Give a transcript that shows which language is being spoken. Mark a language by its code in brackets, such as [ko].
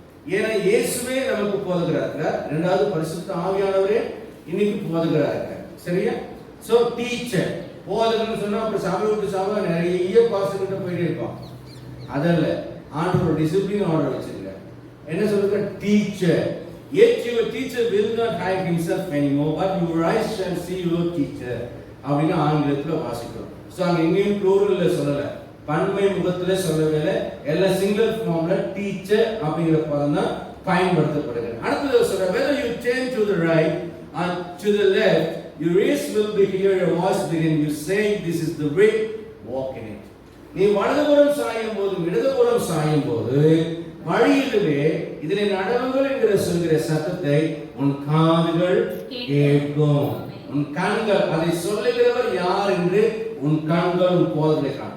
[ta] ஏன்னா இயேசுவே நமக்கு போதகரா இருக்கிறார். இரண்டாவது பரிசுத்த ஆவியானவரே இன்னைக்கு போதகரா இருக்கார். சரியா? சோ டீச்சர் போதகர்னு சொன்னா அப்புறம் சபை விட்டு சபை நிறைய பாஸ்டர்கிட்ட போயிட்டே இருப்பான். அதல்ல, ஆண்டவர் டிசிப்ளின் ஆர்டர் வச்சிருக்கார். என்ன சொல்லுங்க? Teacher. [en] Yet your teacher will not hide himself anymore, but your eyes shall see your teacher. [ta] அப்படின்னு ஆங்கிலத்துல வாசிக்கிறோம். சோ அங்க எங்கேயும் ப்ளூரல்ல சொல்லல, பன்மை முகத்துல சொல்லவே, எல்லாம் சிங்கிள் ஃபார்ம்ல டீச்சர் அப்படிங்கிற பதம் தான் பயன்படுத்தப்படுகிறது. அடுத்தது சொல்ற, [en] whether you turn to the right or to the left, your ears will be hear a voice behind you saying, this is the way, walk in it. [ta] நீ வலதுபுறம் சாயும் போது இடதுபுறம் சாயும் போது வழியிலே இதிலே நடவுங்கள் என்கிற சொல்கிற சத்தத்தை உன் காதுகள் கேட்கும். உன் கண்கள், அதை சொல்லுகிறவர் யார் என்று உன் கண்கள் உன் போதனை காணும்.